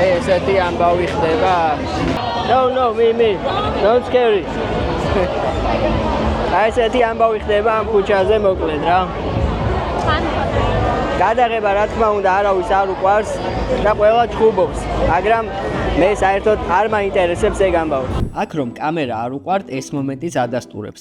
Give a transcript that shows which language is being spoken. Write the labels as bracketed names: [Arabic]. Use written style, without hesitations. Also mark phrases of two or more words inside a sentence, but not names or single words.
[Georgian] ესეთი ამბავი ხდება. [English] No, me. Don't scary. [Georgian] ესეთი ამბავი ხდება ამ ქუჩაზე მოკლედ რა. გადაღება რა თქმა უნდა არავის არ უყვარს და ყველა ჩხუბობს, მაგრამ მე საერთოდ არ მაინტერესებს ეგ ამბავი. აქ რომ კამერა არ უყვართ, ეს მომენტიც ადასტურებს.